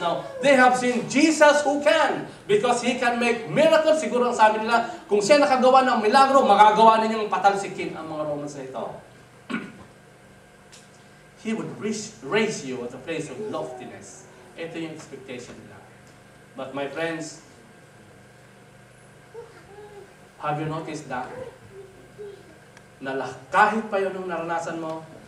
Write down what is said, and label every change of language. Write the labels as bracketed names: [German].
[English] Now, they have seen Jesus who can, because He can make miracles. [Filipino] Siguro ang sabi nila, kung siya nakagawa ng milagro, magagawa ninyong patalsikin ang mga Romans na ito. [English] He would raise you at a place of loftiness. [Filipino] Ito yung expectation nila. [English] But my friends, have you noticed that? [Filipino] Na kahit pa yun nung naranasan mo,